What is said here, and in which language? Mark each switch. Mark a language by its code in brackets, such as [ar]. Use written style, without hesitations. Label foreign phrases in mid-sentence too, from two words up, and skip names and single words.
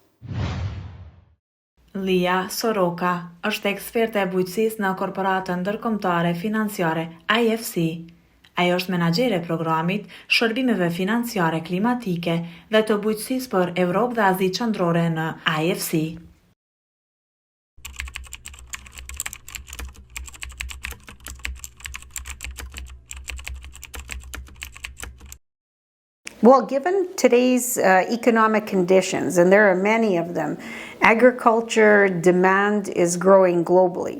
[sq] Lia Soroka është eksperte e bujqësisë në korporatën ndërkombëtare financiare IFC. Ajo është menaxhere e programit shërbimeve financiare klimatike dhe të bujqësisë për Evropë dhe Azi Qendrore në IFC. [en] Well, given today's economic conditions, and there are many of them, agriculture demand is growing globally.